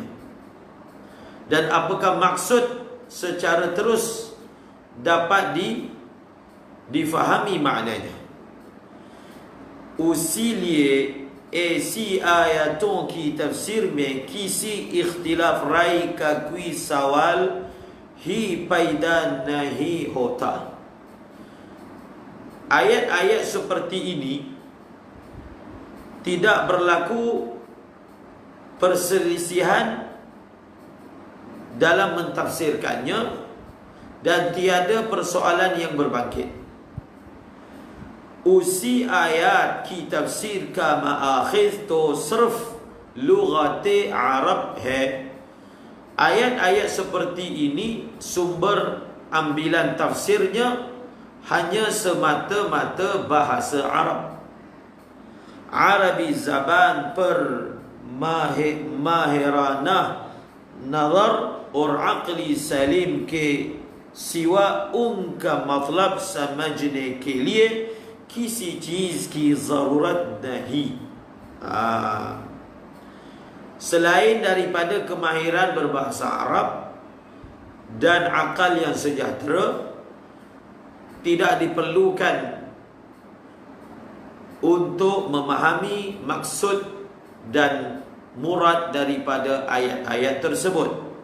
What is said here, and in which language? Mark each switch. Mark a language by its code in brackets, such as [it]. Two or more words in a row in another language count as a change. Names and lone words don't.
[ms] Dan apakah maksud secara terus dapat difahami maknanya. [ur] اسی لیے ایسی آیتوں کی تفسیر میں کسی اختلاف رائے کا کوئی سوال ہی پیدا نہیں ہوتا. [ms] Ayat-ayat seperti ini tidak berlaku perselisihan dalam mentafsirkannya dan tiada persoalan yang berbangkit. [ur] اسی آیت کی تفسیر کا ماخذ تو صرف لغتِ عرب ہے. [ms] Ayat-ayat seperti ini sumber ambilan tafsirnya hanya semata-mata bahasa Arab. [ur] عربی زبان پر ماہرانہ نظر اور عقلِ سلیم کے سوا ان کا مطلب سمجھنے کے لیے کسی چیز کی ضرورت نہیں. [ms] Selain daripada kemahiran berbahasa Arab dan akal yang sejahtera, tidak diperlukan untuk memahami maksud dan murad daripada ayat-ayat tersebut.